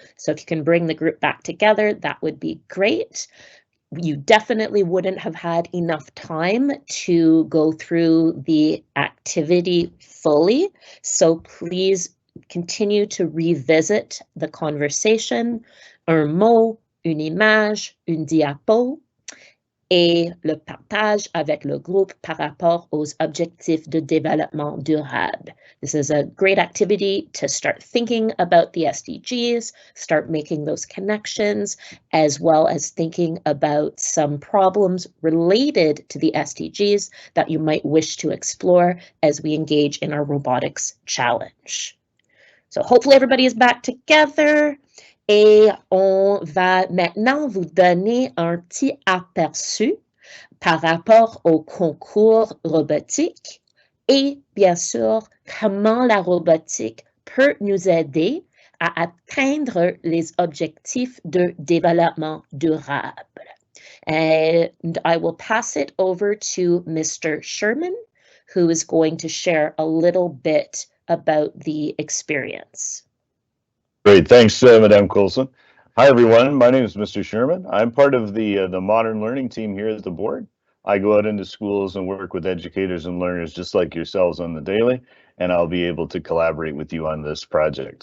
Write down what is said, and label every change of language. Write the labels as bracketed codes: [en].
[en] So if you can bring the group back together, that would be great. You definitely wouldn't have had enough time to go through the activity fully. So please continue to revisit the conversation. [fr] Un mot, une image, une diapo, et le partage avec le groupe par rapport aux objectifs de développement durable. [en] This is a great activity to start thinking about the SDGs, start making those connections, as well as thinking about some problems related to the SDGs that you might wish to explore as we engage in our robotics challenge. So hopefully everybody is back together. [fr] Et on va maintenant vous donner un petit aperçu par rapport au concours robotique et bien sûr comment la robotique peut nous aider à atteindre les objectifs de développement durable. [en] And I will pass it over to Mr. Sherman, who is going to share a little bit about the experience. Great, thanks, Madame Coulson. Hi, everyone. My name is Mr. Sherman. I'm part of the modern learning team here at the board. I go out into schools and work with educators and learners just like yourselves on the daily, and I'll be able to collaborate with you on this project.